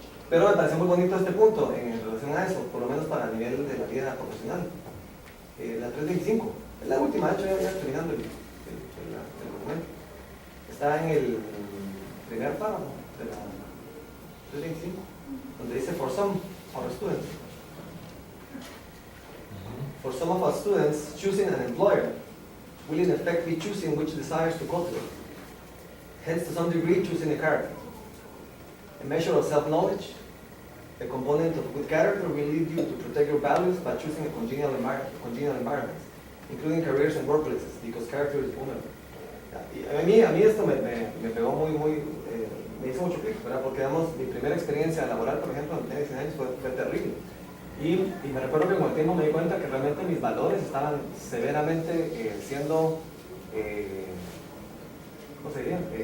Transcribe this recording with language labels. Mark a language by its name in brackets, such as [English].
[Spanish] Pero me pareció muy bonito este punto en relación a eso, por lo menos para el nivel de la vida profesional. La 325, es la última, de hecho ya terminando el documento. Está en el primer párrafo de la 325, donde dice, [English] for some of our students. For some of our students, choosing an employer will in effect be choosing which desires to cultivate. Hence, to some degree, choosing a character. A measure of self-knowledge, a component of good character will lead you to protect your values by choosing a congenial environment, including careers and workplaces, because character is vulnerable. [Spanish] Y a mí esto me pegó me hizo mucho clic, ¿verdad? Porque digamos, mi primera experiencia laboral, por ejemplo, en 10 años fue terrible. Y me recuerdo que con el tiempo me di cuenta que realmente mis valores estaban severamente siendo, ¿cómo se diría?